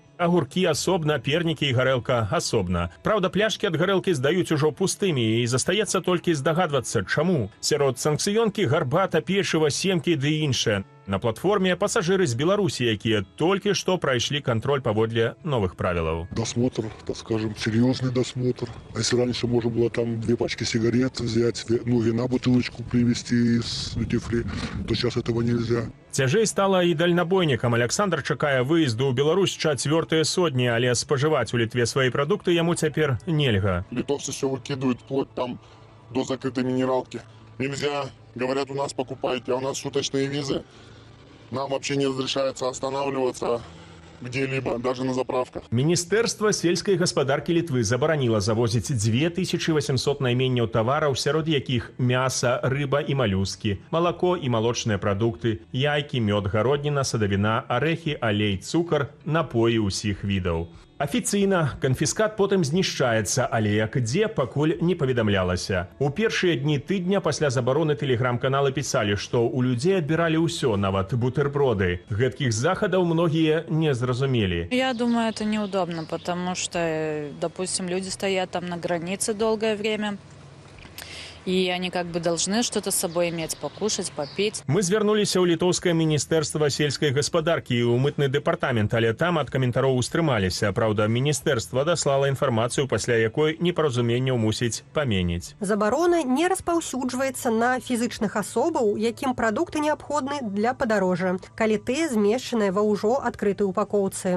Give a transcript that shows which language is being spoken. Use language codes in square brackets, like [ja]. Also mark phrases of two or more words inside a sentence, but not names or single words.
[be] Агуркі асобна, пернікі і гарэлка асобна. Праўда, пляшкі ад гарэлкі здаюць ужо пустымі, і застаецца толькі здагадвацца, чаму. Сярод санкцыёнкі гарбата, печыва, семкі ды іншае. На платформе пасажыры з Беларусі, якія толькі што прайшлі кантроль паводле новых правілаў. [ru] Досмотр, так скажем, серьезный досмотр. А если раньше можно было там 2 пачки сигарет взять, вина бутылочку привезти из дьюти-фри, то сейчас этого нельзя. [be] Цяжэй стала і дальнабойнікам. Александр чакае выезду ў Беларусь 4-е сотні, але спажываць у Літве свае прадукты яму цяпер нельга. [ru] Литовцы все выкидывают вплоть там до закрытой минералки. Нельзя, говорят, у нас покупайте, а у нас суточные визы. Нам вообще не разрешается останавливаться где-либо, даже на заправках. [be] Міністэрства сельскай гаспадаркі Літвы забараніла завозіць 2800 найменняў тавараў, сярод якіх мяса, рыба і малюскі, малако і малочныя прадукты, яйкі, мёд, гародніна, садавіна, арэхі, алей, цукар, напоі ўсіх відаў. Афіцыйна канфіскат потым знішчаецца, але як дзе, пакуль не паведамлялася. У першыя дні тыдня пасля забароны тэлеграм-каналы пісалі, што ў людзей адбіралі ўсё, нават бутерброды. Гэткіх захадаў многія не зразумелі. [ru] Я думаю, это неудобно, потому что, допустим, люди стоят там на границе долгое время. и они как бы должны что-то с собой иметь, покушать, попить. [be] Мы звярнуліся ў літоўскае міністэрства сельскай гаспадаркі і ў мытны дэпартамент, але там ад каментароў устрымаліся. Праўда, міністэрства даслала інфармацыю, пасля якой непаразуменняў мусіць паменіць. Забарона не распаўсюджваецца на фізычных асобаў, якім прадукты неабходны для падарожжа, калі тыя змешчаныя ва ўжо адкрытай упакоўцы.